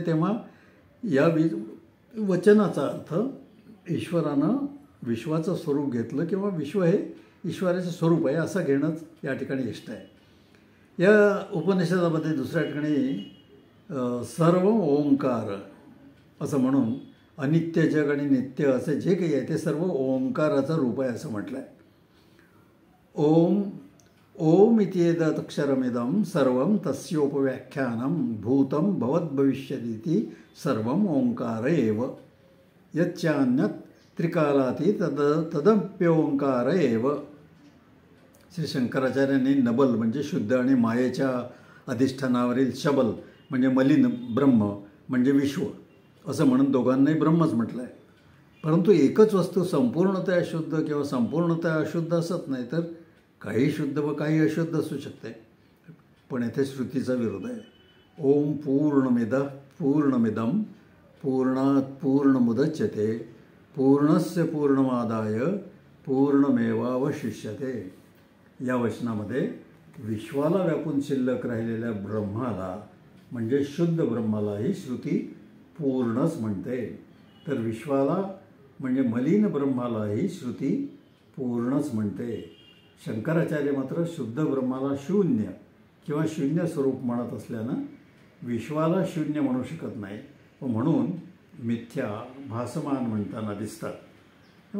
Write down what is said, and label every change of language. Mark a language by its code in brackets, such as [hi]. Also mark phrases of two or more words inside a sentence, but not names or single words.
[mr] तेव्हा या वचनाचा अर्थ ईश्वरानं विश्वाचं स्वरूप घेतलं किंवा विश्व हे ईश्वराचे स्वरूप आहे असं घेणंच या ठिकाणी इष्ट आहे. या उपनिषदामध्ये दुसऱ्या ठिकाणी सर्व ओंकार असं म्हणून अनित्य जग आणि नित्य असे जे काही आहे ते सर्व ओंकाराचं रूप आहे असं म्हटलं आहे. [sa] ओम ओम इत्येतदक्षरमिदं सर्वं तस्योपव्याख्यानं भूतं भवद्भविष्यतीति सर्वं ओंकार एव यच्चान्यत् त्रिकालाती तदप्योंकार एव. [mr] श्री शंकराचार्यांनी नबल म्हणजे शुद्ध आणि मायेच्या अधिष्ठानावरील शबल म्हणजे मलिन ब्रह्म म्हणजे विश्व असं म्हणून दोघांनाही ब्रह्मच म्हटलं आहे. परंतु एकच वस्तू संपूर्णतः शुद्ध किंवा संपूर्णतः अशुद्ध असत नाही, तर काही शुद्ध व काही अशुद्ध असू शकते. पण येथे श्रुतीचा विरोध आहे. [sa] ओम पूर्णमिदं पूर्णात् पूर्णमुदच्यते पूर्णस्य पूर्णमादाय पूर्णमेवावशिष्यते. [mr] या वचनामध्ये विश्वाला व्यापून शिल्लक राहिलेल्या ब्रह्माला म्हणजे शुद्ध ब्रह्मालाही श्रुती पूर्णच म्हणते, तर विश्वाला म्हणजे मलिन ब्रह्मालाही श्रुती पूर्णच म्हणते. शंकराचार्य मात्र शुद्ध ब्रह्माला शून्य किंवा शून्य स्वरूप म्हणत असल्यानं विश्वाला शून्य म्हणू शकत नाही व म्हणून मिथ्या भासमान म्हणताना दिसतात.